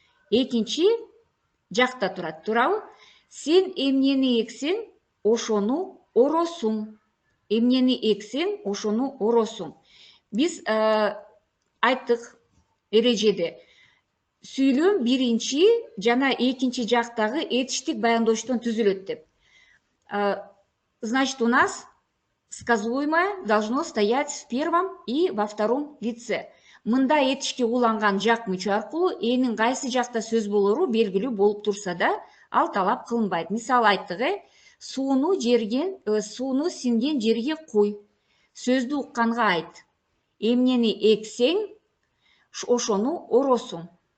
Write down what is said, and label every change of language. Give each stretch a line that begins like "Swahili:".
Kyrgyz: Экинчи жакта турат, туурабы? Сен эмнени эксең, ошону оросуң. Эмнени эксең, ошону оросуң. Биз айттык эрежеде. Сүйлөм биринчи жана экинчи жактагы этиштик баяндоочтон түзүлөт деп.
Russian: Значит, у нас сказуемое должно стоять в первом и во втором лице.
Kyrgyz: Мында этишке уланган жак мүчө аркылуу энин кайсы жакта сөз болору белгилүү болуп турса да, ал талап кылынбайт. Мисалы айттык, сууну сиңген жерге куй. Сөздү укканга айт. Эмнени эксең, ошону оросуң.